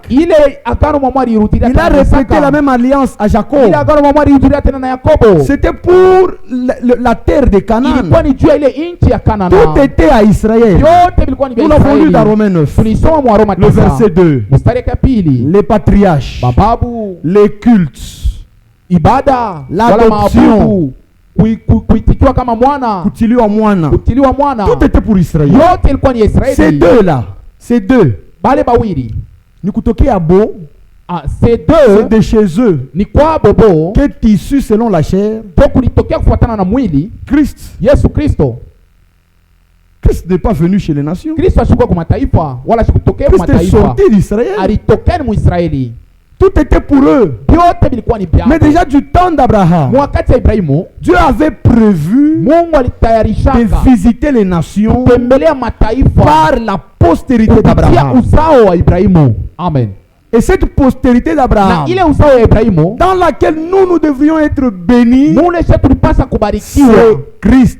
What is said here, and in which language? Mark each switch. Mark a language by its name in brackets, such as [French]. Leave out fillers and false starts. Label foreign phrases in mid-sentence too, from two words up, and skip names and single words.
[French] Il a répété la même alliance à Jacob. C'était pour la terre de Canaan. Tout était à Israël. Nous l'avons lu dans Romains 9. Le verset 2. Les patriarches, les cultes, ibada, l'adoption, [Swahili] kuitikiwa kama mwana, kutiliwa mwana, [French] tout était pour Israël. [Swahili] Yote ilikuwa ni Israeli. [French] Ces deux là, ces deux, [Swahili] bale bawili ni kutokea bo, [French] ces deux, c'est de chez eux, [Swahili] ni kwa bobo, [French] qui est issu selon la chair, [Swahili] toku litokea kufuatana na mwili, [French] Christ. [Swahili] Yesu Kristo. [French] Christ n'est pas venu chez les nations. [Swahili] Kristo ashikuwa kwa mataifa wala shikutokea kwa mataifa. [French] Christ est sorti d'Israël. [Swahili] Alitokea mu Israeli. [French] Tout était pour eux. Mais déjà du temps d'Abraham, Dieu avait prévu de visiter les nations par la postérité d'Abraham. Amen. Et cette postérité d'Abraham, dans laquelle nous devrions être bénis, c'est Christ.